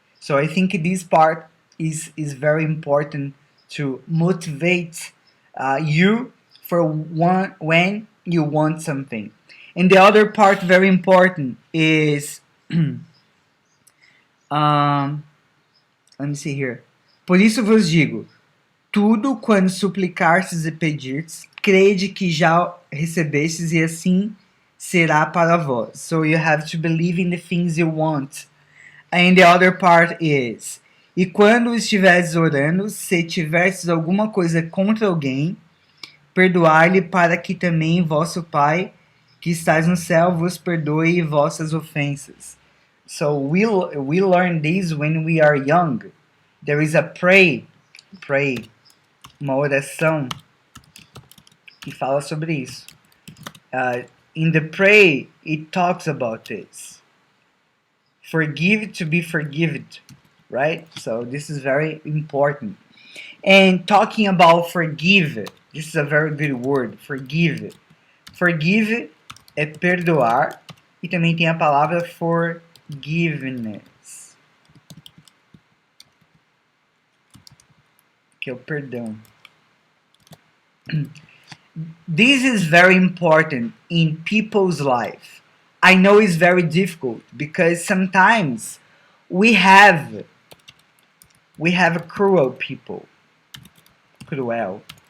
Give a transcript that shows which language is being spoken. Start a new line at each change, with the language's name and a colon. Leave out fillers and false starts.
English: So I think this part is very important to motivate you for one when you want something. And the other part very important is um, let me see here.
Portuguese: Por isso vos digo, tudo quando suplicardes e pedirdes, crede que já recebestes e assim será para vós.
English: So you have to believe in the things you want. And the other part is,
Portuguese: e quando estiveres orando, se tiverdes alguma coisa contra alguém, perdoai-lhe para que também vosso Pai, que estás no céu, vos perdoe vossas ofensas.
English: So we learn this when we are young. There is a pray,
Portuguese: uma oração que fala sobre isso.
English: In the pray, it talks about this. Forgive to be forgiven, right? So this is very important. And talking about forgive, this is a very good word, forgive.
Portuguese: Forgive é perdoar e também tem a palavra forgiveness, que é o perdão.
English: This is very important in people's life. I know it's very difficult because sometimes we have cruel people. Cruel.